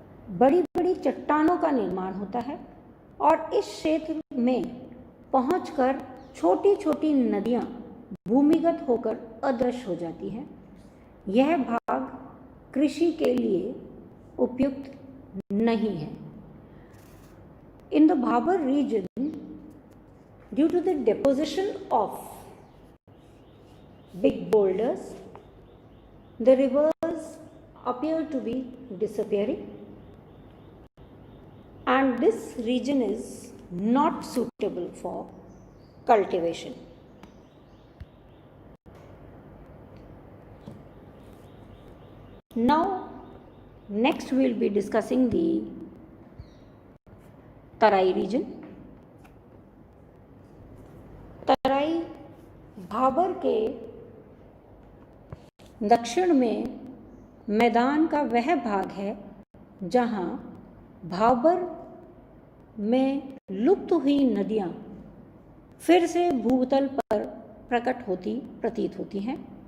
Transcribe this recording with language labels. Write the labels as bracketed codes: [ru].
[hi] बड़ी बड़ी चट्टानों का निर्माण होता है और इस क्षेत्र में पहुंचकर छोटी छोटी नदियां भूमिगत होकर अदृश्य हो जाती हैं। यह भाग कृषि के लिए उपयुक्त नहीं है। [en] In the Bhabar region, due to the deposition of big boulders, the rivers appear to be disappearing, and this region is not suitable for cultivation. Now, next we will be discussing the Terai region. [hi] तराई भाबर के दक्षिण में मैदान का वह भाग है जहां भाबर में लुप्त हुई नदियां फिर से भूतल पर प्रकट होती प्रतीत होती हैं।